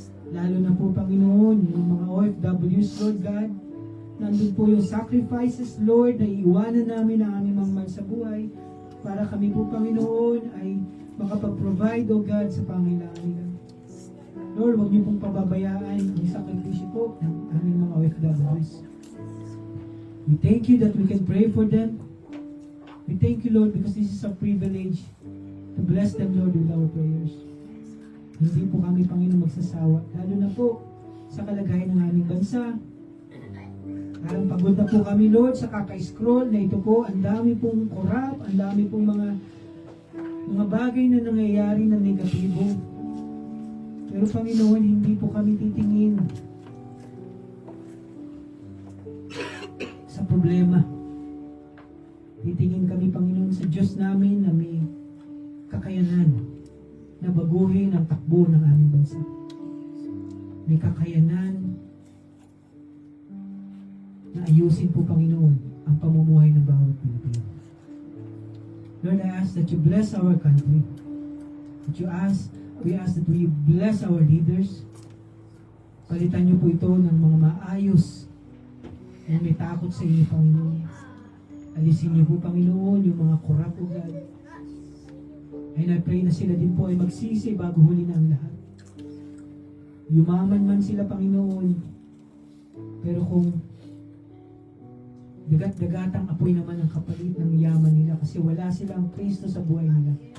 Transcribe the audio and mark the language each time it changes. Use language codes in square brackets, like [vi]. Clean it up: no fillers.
[tl] Lalo na po, Panginoon, yung mga OFWs, Lord God, nandun po yung sacrifices, Lord, na iiwanan namin ang aming mga mahal sa buhay para kami po, Panginoon, ay makapag-provide, O God, sa pangailangan nila. Lord, huwag niyo pong pababayaan ang sakripisyo po ng aming mga OFWs. [en] We thank you that we can pray for them. We thank you, Lord, because this is a privilege to bless them, Lord, with our prayers. [tl] Hindi po kami, Panginoon, magsasawa. Lalo na po sa kalagayan ng aming bansa. Parang pagod na po kami, Lord, sa kaka-scroll na ito po. Ang dami pong corrupt, ang dami pong mga bagay na nangyayari na negatibo. Pero, Panginoon, hindi po kami titingin sa problema. Titingin kami, Panginoon, sa Diyos namin na may kakayanan na baguhin ang takbo ng aming bansa. May kakayanan na ayusin po, Panginoon, ang pamumuhay ng bawat Pilipino. [en] Lord, I ask that you bless our country. We ask that we bless our leaders. [tl] Palitan niyo po ito ng mga maayos na may takot sa inyo, Panginoon. Alisin niyo po, Panginoon, yung mga corrupt, O God. [en] And I pray [tl] na sila din po ay magsisi bago huli na ang lahat. Yumaman man sila, Panginoon, pero kung dagat-dagatang apoy naman ang kapalit ng yaman nila kasi wala silang Kristo sa buhay nila.